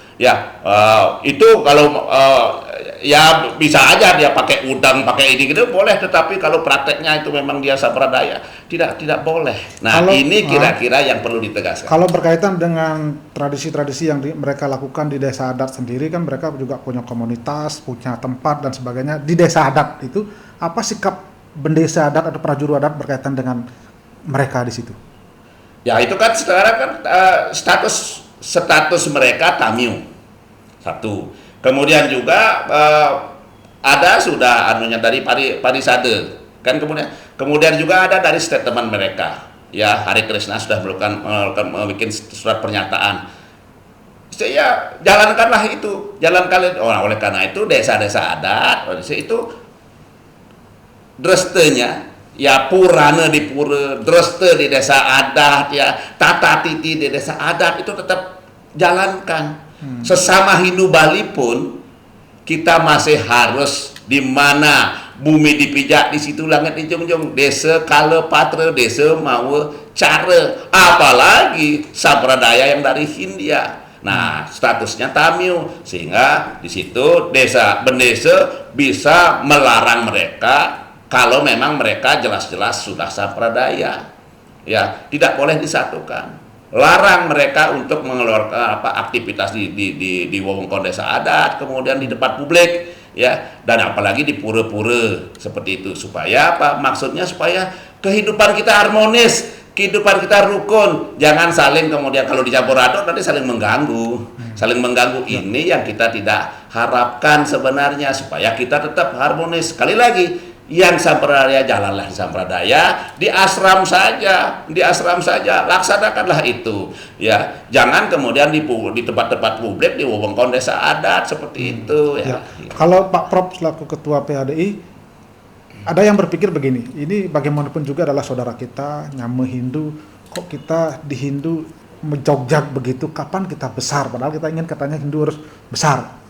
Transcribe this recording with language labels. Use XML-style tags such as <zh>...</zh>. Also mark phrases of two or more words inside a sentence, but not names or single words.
<id>Ya, itu kalau ya bisa aja dia pakai udang, pakai ini gitu boleh, tetapi kalau prakteknya itu memang dia sampradaya, tidak boleh. Nah, kalau, ini kira-kira yang perlu ditegaskan. Kalau berkaitan dengan tradisi-tradisi yang mereka lakukan di desa adat sendiri, kan mereka juga punya komunitas, punya tempat dan sebagainya. Di desa adat itu apa sikap bendesa adat atau prajuru adat berkaitan dengan mereka di situ? Ya, itu kan sekarang kan status mereka tamyu. Satu. Kemudian juga ada sudah anunya dari parisade. Kan kemudian juga ada dari statement mereka. Ya, Hari Krishna sudah bikin surat pernyataan. Ya, jalankanlah itu. Oleh karena itu desa-desa adat itu drestenya ya purana di pura, dreste di desa adat ya, tata titi di desa adat itu tetap jalankan. Sesama Hindu Bali pun kita masih harus di mana bumi dipijak di situ langit dijunjung,</id> <ban>desa kala patra, desa mawa cara,</ban> <id>apalagi sampradaya yang dari Hindia. Nah, statusnya tamyu, sehingga di situ bendesa bisa melarang mereka kalau memang mereka jelas-jelas sudah sampradaya. Ya, tidak boleh disatukan. Larang mereka untuk mengeluarkan aktivitas di wewengkon desa adat, kemudian di tempat publik, ya, dan apalagi di pura-pura seperti itu. Supaya apa? Maksudnya supaya kehidupan kita harmonis, kehidupan kita rukun, jangan saling kemudian kalau dicampur aduk nanti saling mengganggu. Ini yang kita tidak harapkan sebenarnya, supaya kita tetap harmonis. Sekali lagi, yang sampradaya jalanlah di sampradaya, di asram saja, laksanakanlah itu, ya. Jangan kemudian di tempat-tempat publik, di wewengkon desa adat seperti itu, ya. Kalau Pak Prof selaku Ketua PHDI, ada yang berpikir begini, ini bagaimanapun juga adalah saudara kita, nyama Hindu, kok kita di Hindu menjogjak begitu, kapan kita besar? Padahal kita ingin katanya Hindu harus besar.</id>